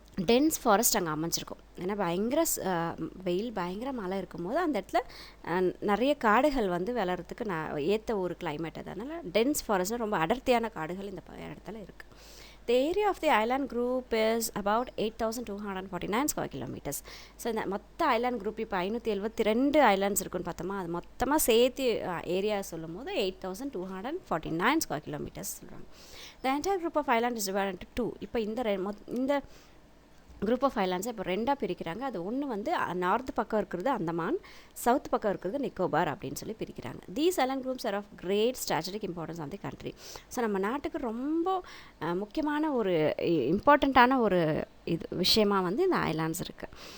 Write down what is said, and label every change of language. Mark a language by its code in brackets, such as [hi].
[ta] Tense forest அங்கே அமைஞ்சிருக்கும். ஏன்னா பயங்கர வெயில், பயங்கர மழை இருக்கும்போது அந்த இடத்துல நிறைய காடுகள் வந்து வளர்கிறதுக்கு ஏற்ற ஒரு கிளைமேட். அதனால் டென்ஸ் ஃபாரஸ்ட்னால் ரொம்ப அடர்த்தியான காடுகள் இந்த இடத்துல இருக்குது. [en] The area of the island group is about 8,249 square kilometers. [ta] So இந்த மொத்த ஐலாண்ட் குரூப் இப்போ 572 ஐலாண்ட்ஸ் இருக்குன்னு பார்த்தோமா, அது மொத்தமாக சேர்த்து ஏரியா சொல்லும் போது 8,249 ஸ்கொயர் கிலோமீட்டர்ஸ் சொல்கிறாங்க. [en] The entire group of island is divided into 2. [ta] இப்போ இந்த குரூப் ஆஃப் ஐலாண்ட்ஸை இப்போ 2ஆக பிரிக்கிறாங்க. அது ஒன்று வந்து நார்த் பக்கம் இருக்கிறது அந்தமான், சவுத் பக்கம் இருக்கிறது நிக்கோபார் அப்படின்னு சொல்லி பிரிக்கிறாங்க. [en] These island groups are of great strategic importance of the country. [ta] So நம்ம நாட்டுக்கு ரொம்ப முக்கியமான ஒரு இம்பார்ட்டண்ட்டான ஒரு விஷயமாக வந்து இந்த ஐலாண்ட்ஸ் இருக்குது.